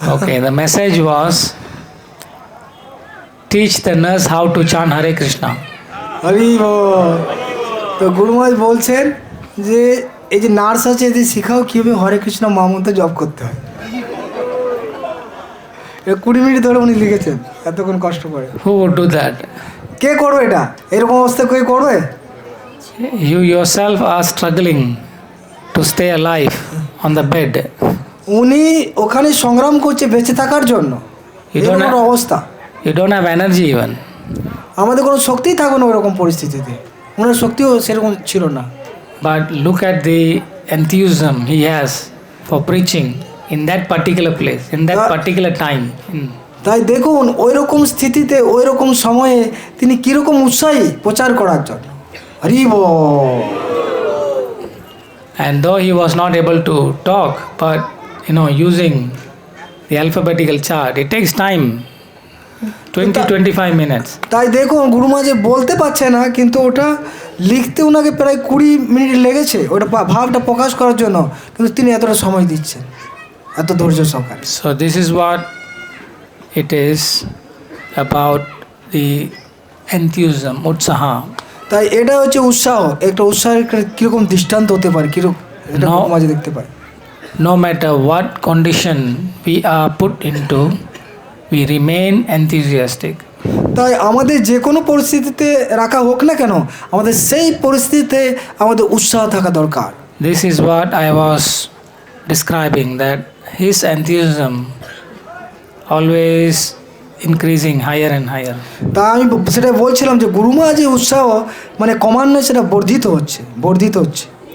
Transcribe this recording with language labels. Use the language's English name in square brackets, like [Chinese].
[English] Okay, the message was teach the nurse how to chant Hare Krishna. [Bangla] Hari বল। তো গুরু মহারাজ বলছেন যে এই যে নার্স আছে এদের শেখাও কীভাবে হরে কৃষ্ণ মহামন্ত্র জপ করতে হয়। 20 মিনিট ধরে উনি লিখেছেন, এতক্ষণ কষ্ট করে। [English] Who would do that? [Bangla] কে করবে এটা? এরকম অবস্থা কে করবে? [English] You yourself are struggling to stay alive on the bed. [Bangla] উনি ওখানে সংগ্রাম করছে বেঁচে থাকার জন্য। এরকম অবস্থা। [English] You don't have energy even. [Bangla] আমাদের কোনো শক্তিই থাকবে না ওরকম পরিস্থিতিতে। ওনার শক্তিও সেরকম ছিল না। [English] But look at the enthusiasm he has for preaching in that particular place, in that particular time. [Bangla] তাই দেখুন ওই রকম স্থিতিতে, ওই রকম সময়ে তিনি কীরকম উৎসাহী প্রচার করার জন্য। হরি বল। [English] And though he was not able to talk, but using the alphabetical chart, it takes time, 20-25 minutes. [Bangla] তাই দেখুন গুরু মহারাজ বলতে পারছে না, কিন্তু ওটা লিখতে ওনাকে প্রায় 20 মিনিট লেগেছে ওটা ভাবটা প্রকাশ করার জন্য, কিন্তু তিনি এতটা সময় দিচ্ছেন, এত ধৈর্য সহকারে। [English] So this is what it is about the enthusiasm, utsaha. [Bangla] তাই এটা হচ্ছে উৎসাহ, একটা উৎসাহের কীরকম দৃষ্টান্ত হতে পারে, কীরকম এটা গুরু মহারাজ দেখতে পায়। [English] No matter what condition we are put into, we remain enthusiastic. [Bangla] তাই আমাদের যে কোনো পরিস্থিতিতে রাখা হোক না কেন, আমাদের সেই পরিস্থিতিতে আমাদের উৎসাহ থাকা দরকার। [English] This is what I was describing, that his enthusiasm always increasing higher and higher. [Bangla] তা আমি সেটা বলছিলাম যে গুরু মহারাজের উৎসাহ মানে ক্রমান্বয়ে সেটা বর্ধিত হচ্ছে।